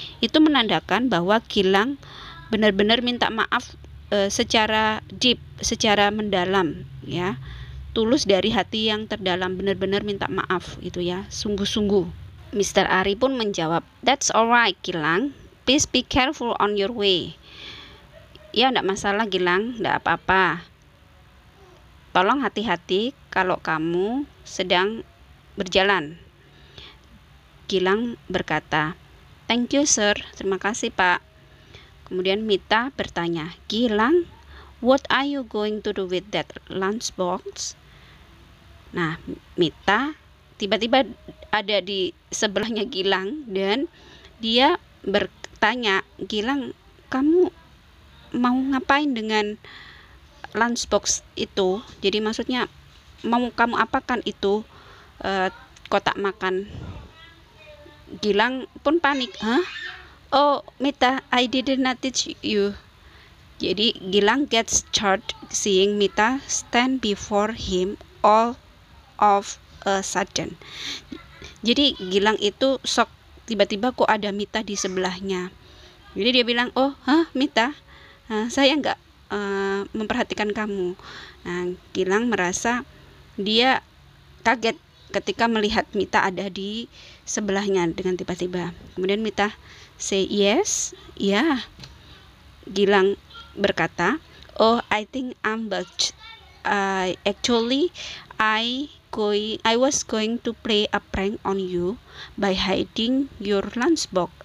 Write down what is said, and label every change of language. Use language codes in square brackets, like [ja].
[id] Itu menandakan bahwa Gilang benar-benar minta maaf secara deep, secara mendalam ya. Tulus dari hati yang terdalam, benar-benar minta maaf itu ya, sungguh-sungguh. [en] Mr. Ari [id] pun menjawab, [en] "That's alright, Gilang. Please be careful on your way." [id] Ya, enggak masalah Gilang, enggak apa-apa. Tolong hati-hati kalau kamu sedang berjalan. Gilang berkata, [en] "Thank you, sir." [id] Terima kasih, Pak. Kemudian Mita bertanya, [en] "Gilang, what are you going to do with that lunchbox?" [id] Nah, Mita tiba-tiba ada di sebelahnya Gilang dan dia bertanya, "Gilang, kamu mau ngapain dengan lunchbox itu?" Jadi maksudnya mau kamu apakan itu kotak makan. Gilang pun panik. "Hah? [en] Oh, Mita, I did not teach you." Jadi Gilang gets startled seeing Mita stand before him all of a sudden. [id] Jadi Gilang itu shock, tiba-tiba kok ada Mita di sebelahnya. Jadi dia bilang, "Oh, Mita, saya nggak memperhatikan kamu." Nah, Gilang merasa dia kaget ketika melihat Mita ada di sebelahnya dengan tiba-tiba. Kemudian Mita [en] say yes, [id] ya. [en] Gilang [id] berkata, [en] "Oh, I think I'm but actually I was going to play a prank on you by hiding your lunchbox.